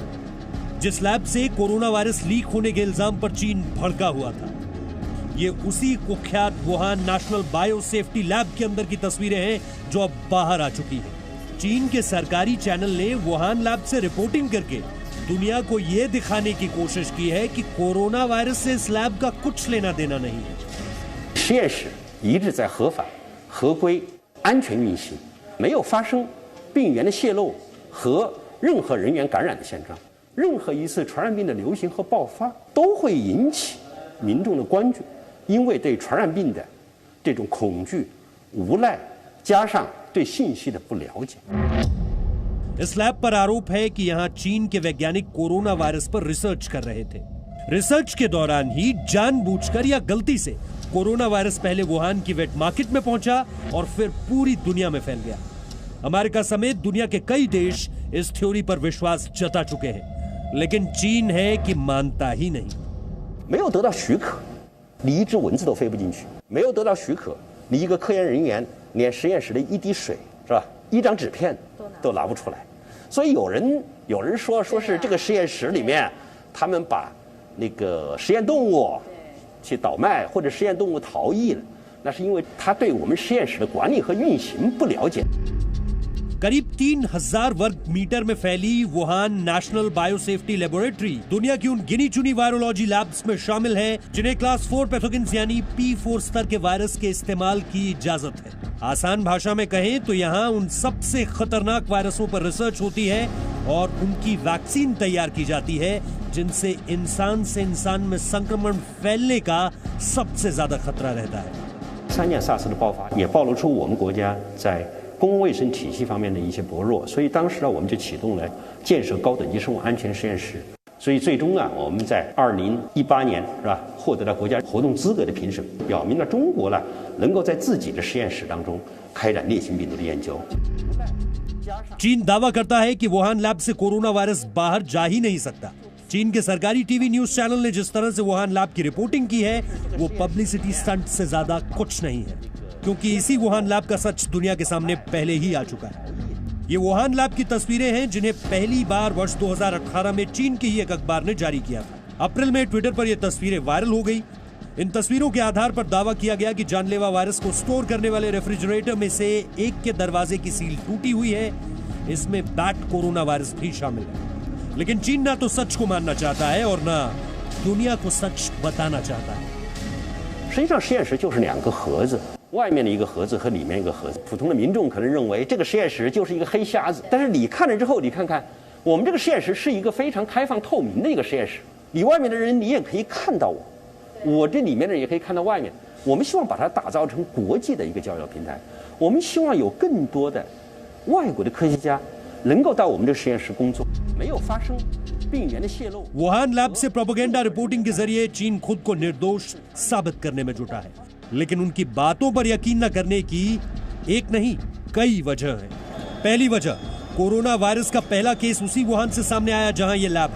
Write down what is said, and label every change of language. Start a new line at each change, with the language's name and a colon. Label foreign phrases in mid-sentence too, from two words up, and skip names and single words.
Hindi: जिस लैब से कोरोना वायरस लीक होने के इल्जाम पर चीन भड़का हुआ था, ये उसी कुख्यात वुहान नेशनल बायो सेफ्टी लैब के अंदर की तस्वीरें हैं जो अब बाहर आ चुकी हैं। चीन के सरकारी चैनल ने वुहान लैब से रिपोर्टिंग करके दुनिया को यह दिखाने की कोशिश की है कि कोरोना वायरस से इस लैब का कुछ लेना देना नहीं है।
Chinese: 实验室一直在合法、合规、安全运行，没有发生病原的泄露和任何人员感染的现状。任何一次传染病的流行和爆发都会引起民众的关注，因为对传染病的这种恐惧、无赖，加上对信息的不了解。
Hindi: इस लैब पर आरोप है कि यहां चीन के वैज्ञानिक कोरोना वायरस पर रिसर्च कर रहे थे। रिसर्च के दौरान ही जानबूझकर या गलती से कोरोना वायरस पहले वुहान की
English: wet market
Hindi: में पहुंचा और फिर पूरी दुनिया में फैल गया। अमेरिका समेत दुनिया के कई देश इस थ्योरी पर विश्वास जता चुके हैं, लेकिन चीन है कि मानता ही नहीं।
Chinese: 没有得到许可，你一只蚊子都飞不进去；没有得到许可，你一个科研人员连实验室的一滴水是吧，一张纸片都拿不出来。所以有人说是这个实验室里面，他们把那个实验动物去倒卖，或者实验动物逃逸了，那是因为他对我们实验室的管理和运行不了解。
Hindi: करीब 3000 वर्ग मीटर में फैली वुहान नेशनल बायोसेफ्टी लेबोरेटरी दुनिया की उन गिनी चुनी वायरोलॉजी लैब्स में शामिल है जिन्हें
English: class 4 pathogens
Hindi: यानी P4 स्तर के वायरस के इस्तेमाल की इजाजत है। आसान भाषा में कहें तो यहाँ उन सबसे खतरनाक वायरसों पर रिसर्च होती है और उनकी वैक्सीन तैयार की जाती है जिनसे इंसान से इंसान में संक्रमण फैलने का सबसे ज्यादा खतरा रहता है।
Chinese: 3 年SARS 的爆发也暴露出我们国家在 公共卫生体系方面的一些薄弱，所以当时呢，我们就启动了建设高等级生物安全实验室。所以最终呢，我们在2018年是吧，获得了国家活动资格的评审，表明了中国呢能够在自己的实验室当中开展烈性病毒的研究。
Hindi: चीन दावा करता है कि वुहान लैब से कोरोना वायरस बाहर जा ही नहीं सकता। चीन के सरकारी
English: TV news channel
Hindi: ने जिस तरह से वुहान लैब की रिपोर्टिंग की है वो
English: publicity stunt
Hindi: से ज्यादा कुछ नहीं है, क्योंकि इसी वुहान लैब का सच दुनिया के सामने पहले ही आ चुका है। ये वुहान लैब की तस्वीरें हैं जिन्हें पहली बार वर्ष 2018 में चीन के ही एक अखबार ने जारी किया था। अप्रैल में ट्विटर पर यह तस्वीरें वायरल हो गई। इन तस्वीरों के आधार पर दावा किया गया कि जानलेवा वायरस को स्टोर करने वाले रेफ्रिजरेटर में से एक के दरवाजे की सील टूटी हुई है। इसमें
English: bat corona virus
Hindi: भी शामिल है, लेकिन चीन ना तो सच को मानना चाहता है और ना दुनिया को सच बताना चाहता है।
Chinese: 实际上，实验室就是2个盒子，外面的一个盒子和里面一个盒子。普通的民众可能认为这个实验室就是一个黑匣子，但是你看了之后，你看看，我们这个实验室是一个非常开放透明的一个实验室，你外面的人你也可以看到我，我这里面的人也可以看到外面。我们希望把它打造成国际的一个交流平台，我们希望有更多的外国的科学家能够到我们这个实验室工作，没有发生
Hindi: वुहान लैब से
English: propaganda reporting
Hindi: के जरिए चीन खुद को निर्दोष साबित करने में जुटा है, लेकिन उनकी बातों पर यकीन न करने की एक नहीं कई वजह है। पहली वजह, कोरोना वायरस का पहला केस उसी वुहान से सामने आया जहां यह लैब है।